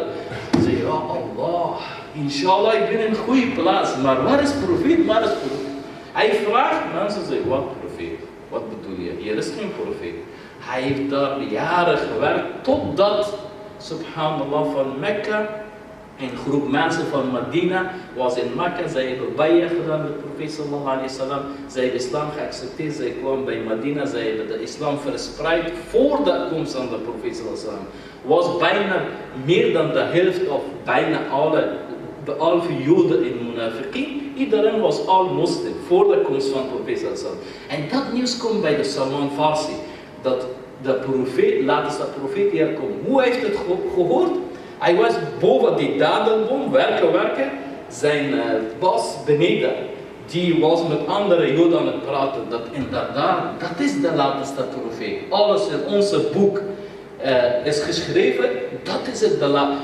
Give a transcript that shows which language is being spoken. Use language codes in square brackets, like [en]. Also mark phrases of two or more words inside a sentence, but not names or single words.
[nl] Hij zegt, ja Allah, inshallah ik ben in een goede plaats, maar waar is profeet, waar is profeet? Hij vraagt, mensen zeggen, wat profeet? Wat bedoel je? Hier is geen profeet. Hij heeft daar jaren gewerkt, totdat, subhanallah, van Mekka, een groep mensen van Medina was in Mekka, zij hebben bay'ah gedaan met de profeet [ar] sallallahu alayhi wa sallam. [nl] Zij hebben islam geaccepteerd, zij kwamen bij Medina, zij hebben de islam verspreid voor de komst van de profeet [ar] sallallahu alayhi wa sallam. [nl] Was bijna meer dan de helft of bijna behalve Joden in Munafiqin, iedereen was al moslim voor de komst van de profeet [ar] sallallahu alayhi wa sallam. [nl] En dat nieuws komt bij de Salman Farsi, dat de profeet, laat de profeet hier komen. Hoe heeft het gehoord? Hij was boven die dadelboom, werken. Zijn baas beneden, die was met andere Joden aan het praten. Dat inderdaad, dat is de laatste profeet. Alles in onze boek is geschreven, dat is het de laatste.